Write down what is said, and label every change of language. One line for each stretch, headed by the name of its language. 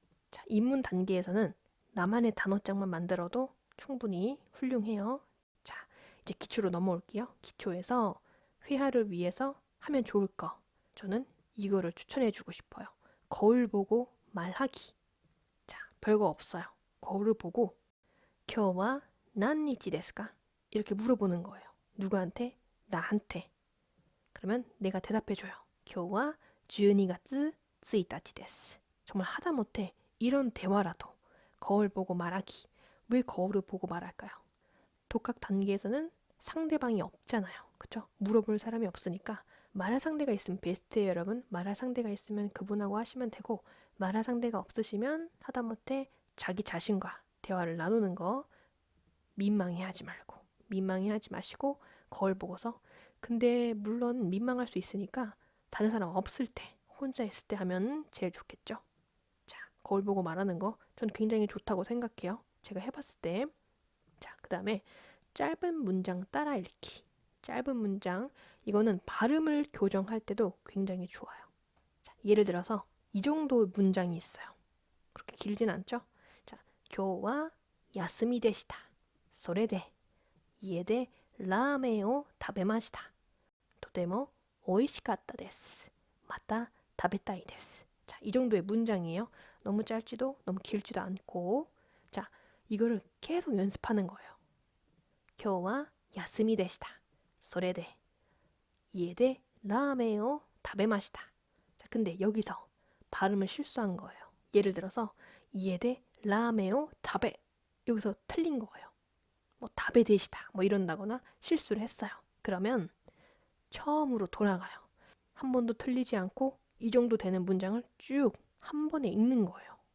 Korean: 자, 입문 단계에서는 나만의 단어장만 만들어도 충분히 훌륭해요. 자, 이제 기초로 넘어올게요. 기초에서 회화를 위해서 하면 좋을 거. 저는 이거를 추천해주고 싶어요. 거울 보고 말하기. 자, 별거 없어요. 거울을 보고
Japanese: 今日は 何日ですか?
Korean: 이렇게 물어보는 거예요. 누구한테? 나한테. 그러면 내가 대답해줘요.
Japanese: 今日は 12月 1日です.
Korean: 정말 하다못해 이런 대화라도 거울 보고 말하기. 왜 거울을 보고 말할까요? 독학 단계에서는 상대방이 없잖아요. 그쵸? 물어볼 사람이 없으니까 말할 상대가 있으면 베스트예요, 여러분. 말할 상대가 있으면 그분하고 하시면 되고 말할 상대가 없으시면 하다못해 자기 자신과 대화를 나누는 거 민망해하지 마시고 거울 보고서 근데 물론 민망할 수 있으니까 다른 사람 없을 때 혼자 있을 때 하면 제일 좋겠죠. 자, 거울 보고 말하는 거 전 굉장히 좋다고 생각해요. 제가 해봤을 때. 자, 그 다음에 짧은 문장 따라 읽기. 짧은 문장 이거는 발음을 교정할 때도 굉장히 좋아요. 자, 예를 들어서 이 정도 문장이 있어요. 그렇게 길진 않죠? 자,
Japanese: 今日は休みでした。それで家でラーメンを食べました。とても美味しかったです。また食べたいです。
Korean: 자, 이 정도의 문장이에요. 너무 짧지도 너무 길지도 않고 자, 이거를 계속 연습하는 거예요.
Japanese: 今日は休みでした。それで家でラーメンを食べました。
Korean: 자, 근데 여기서 발음을 실수한 거예요. 예를 들어서 이에데 라메오 다베 여기서 틀린 거예요. 뭐 다베 데시다 뭐 이런다거나 실수를 했어요. 그러면 처음으로 돌아가요. 한 번도 틀리지 않고 이 정도 되는 문장을 쭉 한 번에 읽는 거예요.